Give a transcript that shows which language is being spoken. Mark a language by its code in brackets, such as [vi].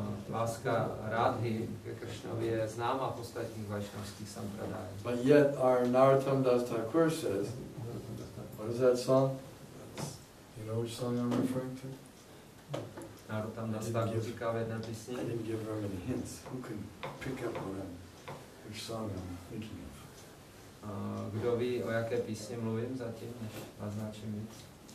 [cs] Láska Radhy ke Kršnovi je známá v ostatních vaishnavských sampradájích. [en] But yet our Narottam Das Thakur says, what is that song? You know which song I'm referring to? [cs] Narottam Das Thakur říká v jedné písni. [en] I didn't give very many hints. Who can pick up which song I'm thinking of? [cs] Kdo ví, o jaké písni mluvím zatím, než naznačím víc?